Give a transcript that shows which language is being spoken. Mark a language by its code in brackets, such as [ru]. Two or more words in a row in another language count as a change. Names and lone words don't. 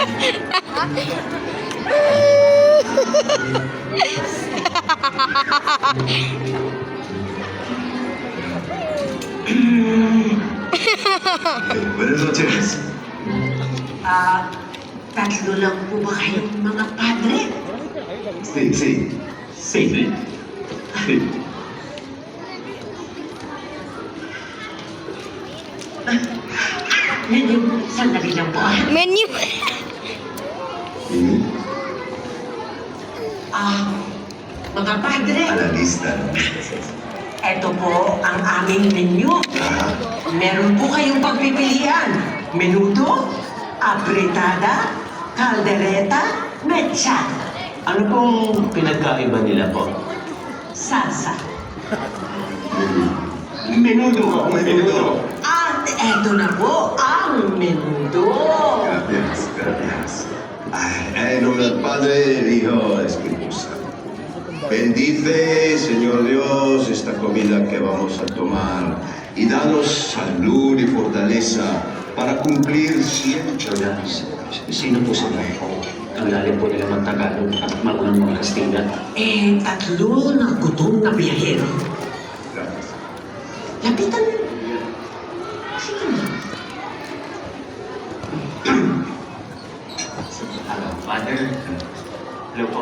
[es] Buenas noches. [tl] Tatlo lang po ba kayong mga padre? [es] Sí. [tl] Menu, sandali lang po. Menu. Mga padre, [es] A la lista. [tl] eto po ang aming menu. Meron po kayong pagpipilian. Menudo, apretada, caldereta, mecha. Ano pong pinagkaiba nila po? Salsa. Menudo. At eto na po ang menudo. [es] Gracias. En nombre del Padre, del Hijo, del Espíritu Santo. Bendice, Señor Dios, esta comida que vamos a tomar y danos salud y fortaleza para cumplir siempre la misión. [tl] Sino po sa mga po? Ang lalim po nila mag-Tagalog at maunang mga Kastila. Tatlo na gutom na biyahero. Lapitan mo. Sige na. [en] Father, hello po.